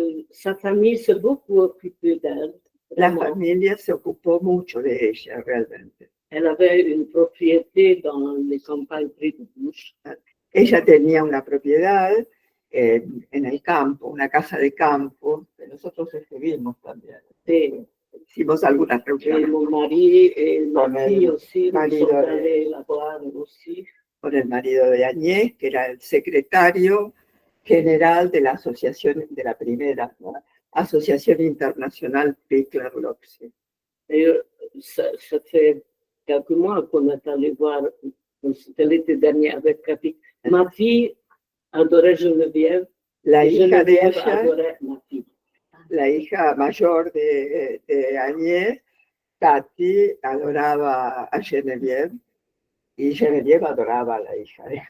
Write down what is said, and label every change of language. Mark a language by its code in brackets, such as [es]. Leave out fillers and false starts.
[fr] Sa famille s'est beaucoup occupée d'elle. [es] La familia se ocupó mucho de ella, realmente. [fr] Elle avait une propriété dans les campagnes près de Bouche. [es] Ella tenía una propiedad en el campo, una casa de campo, que nosotros estuvimos también. Sí. Hicimos algunas reuniones. [fr] Mon mari et ma fille aussi, nous sommes allés la voir aussi. [es] Con el marido de Agnès, que era el secretario general de la asociación, de la primera, ¿no? Asociación Internacional Pickler-Loxi. [fr] Ça fait quelques mois qu'on est allé voir, c'était l'été dernier avec Cathy. Ma fille adorait Geneviève. [es] La hija de Geneviève ella, [fr] adorait ma fille. [es] La hija mayor de Agnès, Cathy, adoraba a Geneviève y Geneviève adoraba a la hija de